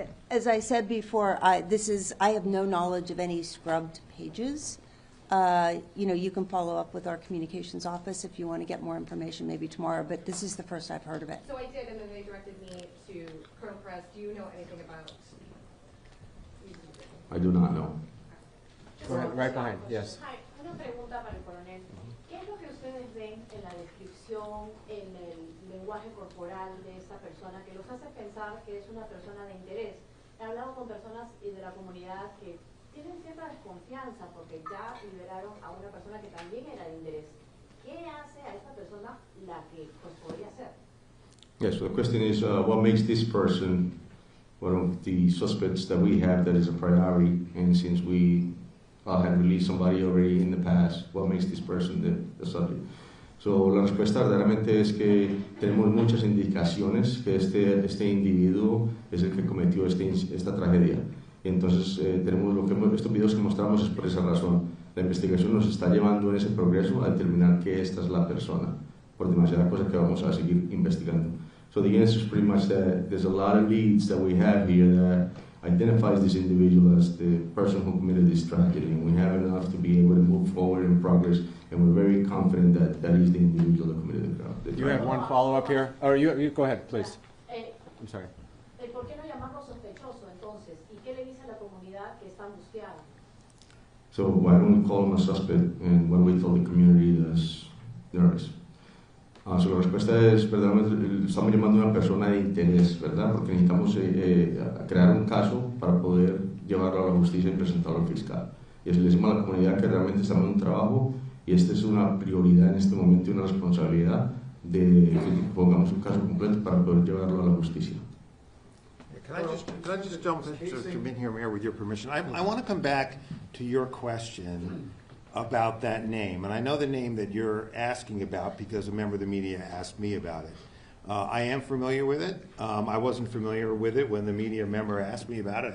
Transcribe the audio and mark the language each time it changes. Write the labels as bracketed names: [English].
[English] As I said before, I have no knowledge of any scrubbed pages. You can follow up with our communications office if you want to get more information maybe tomorrow, but this is the first I've heard of it. So I did, and then they directed me to Colonel Perez. Do you know anything about? I do not know. Go ahead, right behind, yes. [Spanish] Hi, una pregunta para el coronel. ¿Qué es lo que ustedes ven en la descripción, en el lenguaje corporal de esta persona que los hace pensar que es una persona de interés? He hablado con personas de la comunidad que tienen cierta desconfianza porque ya liberaron a una persona que también era de interés. ¿Qué hace a esta persona la que pues podría ser? [English] Yes, so the question is, what makes this person one of the suspects that we have that is a priority, and since we had released somebody already in the past, what makes this person the subject? [Spanish] So, la respuesta verdaderamente es que tenemos muchas indicaciones que este individuo es el que cometió esta tragedia. Y entonces, estos videos que mostramos es por esa razón. La investigación nos está llevando en ese progreso a determinar que esta es la persona. por demasiadas cosas que vamos a seguir investigando. [English] So the answer is pretty much that there's a lot of leads that we have here that identifies this individual as the person who committed this tragedy, and we have enough to be able to move forward in progress, and we're very confident that that is the individual that committed the crime. You have one follow-up here? Or you go ahead, please. I'm sorry. [Spanish] ¿Por qué no llamarlo sospechoso entonces? ¿Y qué le dice a la comunidad que está angustiada? [English] So why don't we call him a suspect, and what do we tell the community that's nervous? [Spanish] So la respuesta es, verdaderamente, estamos llamando a una persona de interés, ¿verdad? Porque necesitamos crear un caso para poder llevarlo a la justicia y presentarlo al fiscal. Y así le decimos a la comunidad que realmente estamos en un trabajo y esta es una prioridad en este momento y una responsabilidad de que pongamos un caso completo para poder llevarlo a la justicia. [English] Can I just jump in here, Mayor, with your permission? I want to come back to your question about that name. And I know the name that you're asking about because a member of the media asked me about it. I am familiar with it. I wasn't familiar with it when the media member asked me about it.